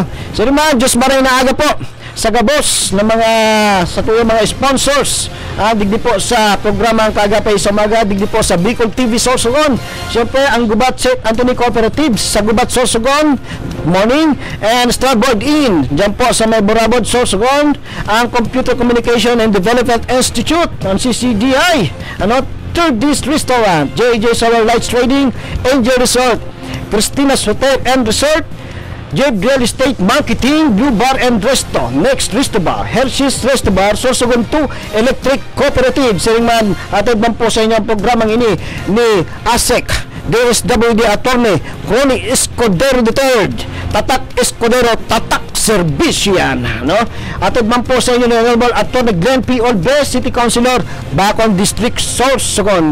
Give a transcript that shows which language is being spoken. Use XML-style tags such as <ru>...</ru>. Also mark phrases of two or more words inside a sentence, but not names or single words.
<bik>Siring man, Diyos maray na aga po sa gabos ng mga sa tuyong mga sponsors digdi po sa programang Kaagapay sa Umaga, digdi po sa Bicol TV Sorsogon, siyempre ang Gubat St. Anthony Cooperative sa Gubat Sorsogon Morning and Starboard Inn dyan po sa may Borabod Sorsogon, ang Computer Communication and Development Institute ang CCDI, ano, Third District Restaurant, JJ Solar Lights Trading, Angel Resort, Christina's Hotel and Resort, Jade Real Estate Marketing, Blue Bar and Resto, Next Resto Bar, Hershey's Resto Bar, Sorsogon 2 Electric Cooperative. Siring man, atid man po sa inyong programang ini ni ASEC, DSWD Attorney Ronnie Escudero III, Tatak Escudero, Tatak Servician, no? Atid man po sa inyo ni Honorable Attorney Glenn P. Olves, City Councilor, Bacon District, Sorsogon.</bik>